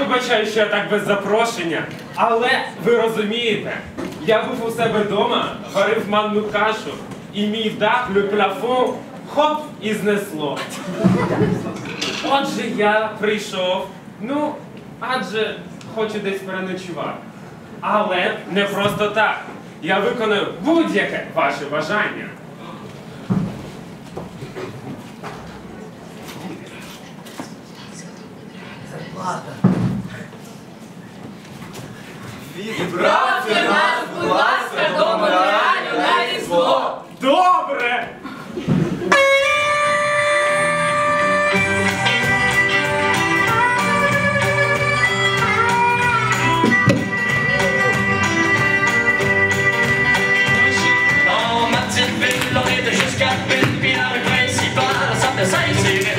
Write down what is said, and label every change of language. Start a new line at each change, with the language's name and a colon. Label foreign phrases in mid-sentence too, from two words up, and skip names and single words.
Ukrainian: вибачаю, що я так без запрошення, але ви розумієте, я був у себе вдома, варив манну кашу, і мій дах,
French: le plafond,
Ukrainian: хоп, і знесло. Отже, я прийшов, ну, адже хочу десь переночувати. Але не просто так. Я виконую будь-яке ваше бажання. Відправте нас, будь ласка, до Монреалю на Різдво! Добре!
French: Dans ma petite ville, on était jusqu'à pile, puis la rue principale s'appelait Saint-Cyril.